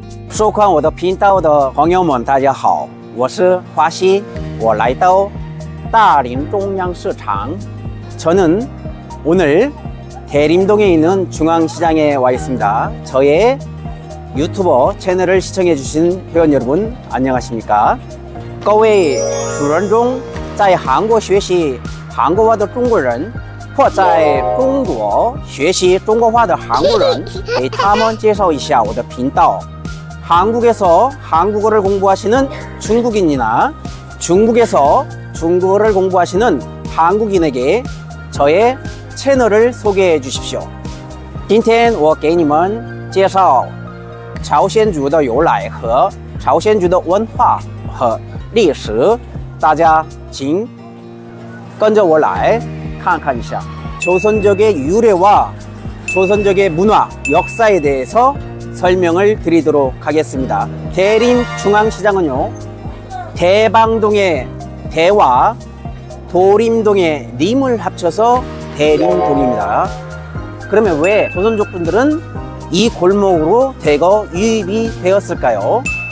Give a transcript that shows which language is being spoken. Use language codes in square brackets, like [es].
[zh] 收看我的频道的朋友们，大家好，我是华西，我来到大林中央市场。 [ko] 저는 오늘 대림동에 있는 중앙시장에 와 있습니다. 저의 유튜버 채널을 시청해 주신 회원 여러분 안녕하십니까? [zh] 各位主人中在韩国学习韩国话的中国人，或在中国学习中国话的韩国人，给他们介绍一下我的频道。 [ko] 한국에서 한국어를 공부하시는 중국인이나 중국에서 중국어를 공부하시는 한국인에게 저의 채널을 소개해 주십시오. [zh] 今天我给你们介绍朝鲜族的由来和朝鲜族的文化和历史，大家请跟着我来看看一下 [ko] 조선족의 유래와 조선족의 문화, 역사에 대해서 설명을 드리도록 하겠습니다. 대림 중앙시장은요, 대방동의 대와 도림동의 림을 합쳐서 대림동입니다. 그러면 왜 조선족 분들은 이 골목으로 대거 유입이 되었을까요?